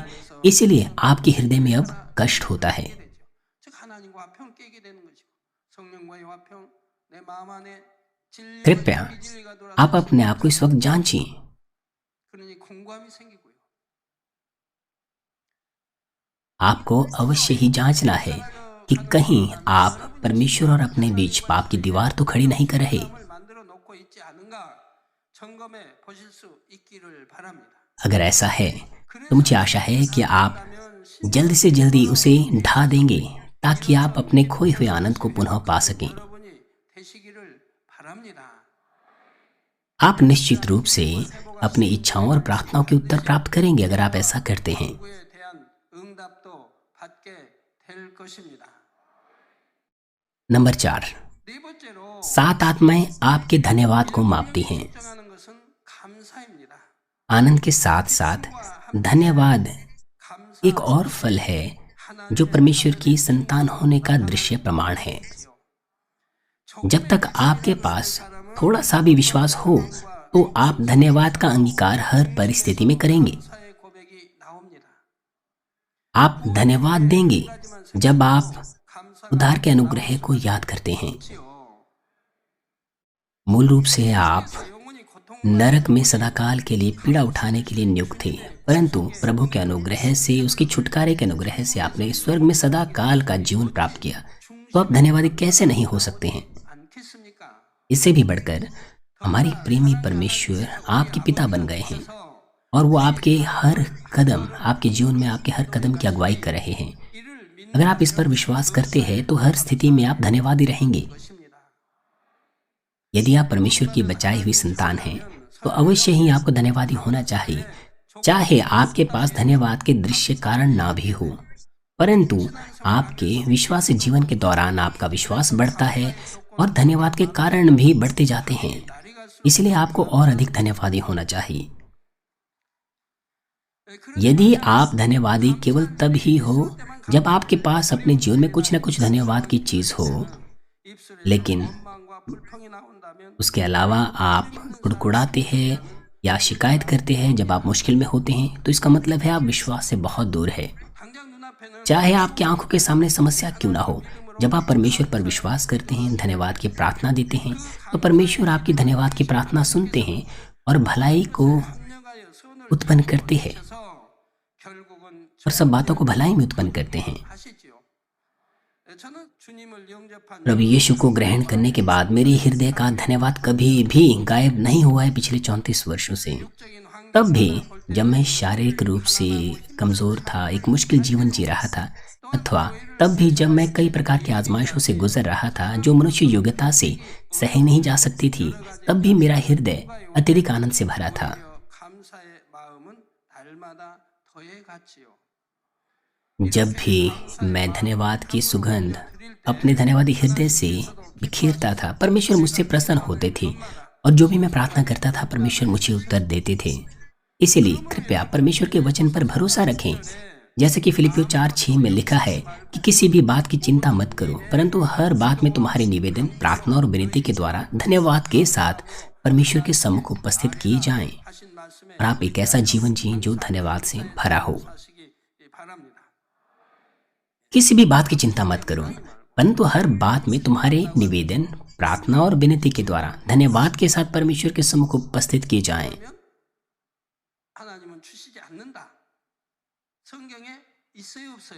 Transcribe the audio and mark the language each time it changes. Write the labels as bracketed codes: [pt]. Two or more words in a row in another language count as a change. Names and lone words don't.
[hi] इसीलिए आपके हृदय में अब कष्ट होता है। कृपया आप अपने आप को इस वक्त जांचिए। आपको अवश्य ही जांचना है कि कहीं आप परमेश्वर और अपने बीच पाप की दीवार तो खड़ी नहीं कर रहे। [ko] 상을 만들어 놓고 있지 않은가 점검해 보실 수 있기를 바랍니다. [hi] अगर ऐसा है तो मुझे आशा है कि आप जल्द से जल्दी उसे ढा देंगे ताकि आप अपने खोए हुए आनंद को पुनः पा सकें। [ko] 여러분이 되시기를 바랍니다. [hi] आप निश्चित रूप से अपनी इच्छाओं और प्रार्थनाओं के उत्तर प्राप्त करेंगे अगर आप ऐसा करते हैं। [ko] 구에 대한 응답도 받게 될 것입니다. [hi] नंबर 4, [ko] 네 번째로 [hi] 7 आत्माएं आपके धन्यवाद को मापती हैं। [ko] 걱정하는 것은 감사입니다. [hi] आनंद के साथ साथ धन्यवाद [ko] 감사 [hi] एक और फल है जो परमेश्वर की संतान होने का दृश्य प्रमाण है। जब तक आपके पास थोड़ा सा भी विश्वास हो तो आप धन्यवाद का अंगीकार हर परिस्थिति में करेंगे। [ko] 감사의 고백이 나옵니다. [hi] आप धन्यवाद देंगे जब आप [ko] 감사가 [hi] उद्धार के अनुग्रह को याद करते हैं। [ko] 없지요. [hi] मूल रूप से आप [ko] 영혼이 고통 [hi] नरक में सदाकाल के लिए पीड़ा उठाने के लिए नियुक्त थे, परंतु प्रभु के अनुग्रह से, उसकी छुटकारे के अनुग्रह से आपने स्वर्ग में सदाकाल का जीवन प्राप्त किया। तो आप धन्यवादी कैसे नहीं हो सकते हैं? [ko] 않겠습니까? [hi] इससे भी बढ़कर हमारे प्रेमी परमेश्वर आपके पिता बन गए हैं और वो आपके हर कदम, आपके जीवन में आपके हर कदम की अगुवाई कर रहे हैं। [ko] 이를 믿는 [hi] अगर आप इस पर विश्वास करते हैं तो हर स्थिति में आप धन्यवादी रहेंगे। [ko] 것입니다. [hi] यदि आप परमेश्वर की बचाई हुई संतान हैं तो अवश्य ही आपको धन्यवादी होना चाहिए, चाहे आपके पास धन्यवाद के दृश्य कारण ना भी हो, परंतु आपके विश्वास जीवन के दौरान आपका विश्वास बढ़ता है और धन्यवाद के कारण भी बढ़ते जाते हैं। इसलिए आपको और अधिक धन्यवादी होना चाहिए। यदि आप धन्यवादी केवल तब ही हो जब आपके पास अपने जीवन में कुछ न कुछ धन्यवाद की चीज हो, लेकिन [ko] 원망과 불평이 나온다면 [hi] उसके अलावा आप कुड़कुड़ाते हैं या शिकायत करते हैं जब आप मुश्किल में होते हैं, तो इसका मतलब है आप विश्वास से बहुत दूर है। [ko] 당장 눈앞에는 [hi] चाहे आपकी आंखों के सामने समस्या क्यों ना हो, जब आप परमेश्वर पर विश्वास करते हैं, धन्यवाद की प्रार्थना देते हैं, तो परमेश्वर आपकी धन्यवाद की प्रार्थना सुनते हैं और भलाई को [ko] 합력하여 선을 [hi] उत्पन्न करते हैं [ko] 해서 결국은 [hi] और सब बातों को भलाई में उत्पन्न करते हैं। [ko] 하시지요. 저는 주님을 영접한 [hi] प्रभु यीशु को ग्रहण करने के बाद मेरे हृदय का धन्यवाद कभी भी गायब नहीं हुआ है पिछले 34 वर्षों से। [ko] 적인 환경 [hi] तब भी जब मैं शारीरिक रूप से कमजोर था, एक मुश्किल जीवन जी रहा था, अथवा तब भी जब मैं कई प्रकार की आजमाइशों से गुजर रहा था जो मनुष्य योग्यता से सही नहीं जा सकती थी, तब भी मेरा हृदय अत्यधिक आनंद से भरा था। [ko] 감사의 마음은 달마다 더해 갔지요. [hi] जब भी मैं धन्यवाद की सुगंध अपने धन्यवादी हृदय से बिखेरता था, परमेश्वर मुझसे प्रसन्न होते थे और जो भी मैं प्रार्थना करता था परमेश्वर मुझे उत्तर देते थे। इसीलिए कृपया परमेश्वर के वचन पर भरोसा रखें, जैसे कि फिलिपियो 4:6 में लिखा है कि किसी भी बात की चिंता मत करो, परंतु हर बात में तुम्हारे निवेदन प्रार्थना और विनती के द्वारा धन्यवाद के साथ परमेश्वर के सम्मुख उपस्थित किए जाएं [ko] 하신 말씀에 [hi] और आप एक ऐसा जीवन जिए जो धन्यवाद से भरा हो। [ko] 하시기 바랍니다. [hi] किसी भी बात की चिंता मत करो, परंतु हर बात में तुम्हारे निवेदन प्रार्थना और विनती के द्वारा धन्यवाद के साथ परमेश्वर के सम्मुख उपस्थित किए जाएं। [ko] 하나님은 주시지 않는다. 성경에 있어요, 없어요?